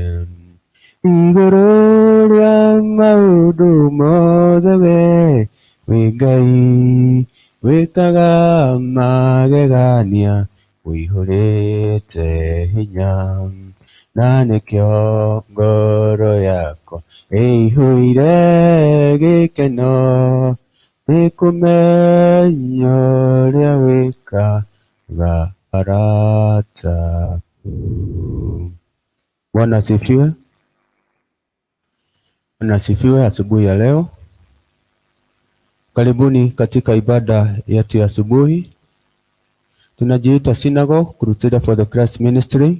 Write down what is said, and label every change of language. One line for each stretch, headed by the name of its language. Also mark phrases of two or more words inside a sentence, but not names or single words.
Kikuyu: Igũrũ rĩa maũndũ mothe we wĩ Ngai wĩkaga magegania wĩihũrĩte hinya, na nĩkĩo ngoro yakwa ĩihũire gĩkeno nĩ kũmenya ũrĩa wĩkaga arata aku.
Swahili: Bwana asifiwe. Bwana asifiwe. Asubuhi ya leo, karibuni katika ibada yetu ya asubuhi. Tunajiita Synagogue Crusader for the Christ Ministry.